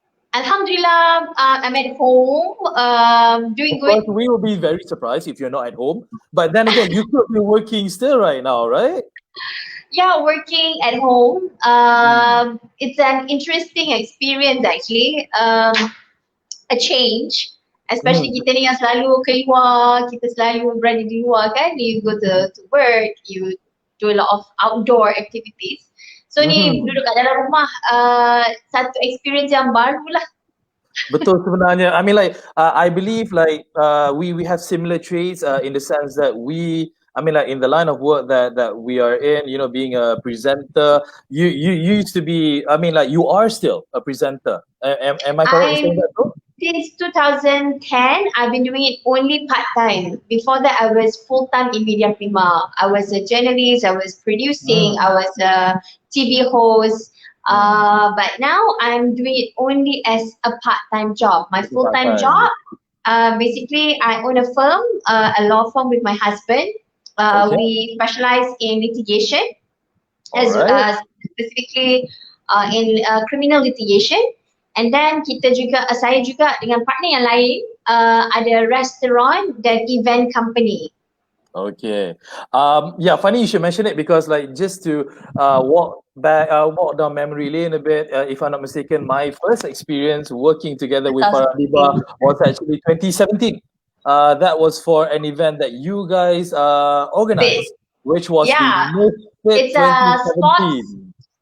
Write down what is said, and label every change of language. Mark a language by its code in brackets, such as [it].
[en] Alhamdulillah, I'm at home, doing good. Of course, we will be very surprised if you're not at home. But then again, you could be working still right now, right? Yeah, working at home. It's an interesting experience actually. A change. [ms] Especially kita ni yang selalu keluar, kita selalu berada di luar kan. [en] You go to work, you do a lot of outdoor activities. [ms] So ni duduk kat dalam rumah, satu experience yang baru lah. Betul sebenarnya. [en] I mean I believe we have similar traits in the sense that in the line of work that we are in, being a presenter, you used to be, you are still a presenter. Am I correct in saying that though? Since 2010, I've been doing it only part-time. Before that, I was full-time in Media Prima. I was a journalist, I was producing, I was a TV host. But now I'm doing it only as a part-time job. My full-time job, basically I own a firm, a law firm with my husband. We specialize in litigation, specifically in criminal litigation. And then [ms] saya juga dengan partner yang lain ada restaurant dan event company. [en] Okay. Funny you should mention it because just to walk down memory lane a bit, if I'm not mistaken, my first experience working together with Farrah Adeeba was actually 2017. That was for an event that you guys organized, which was the Misfit 2017.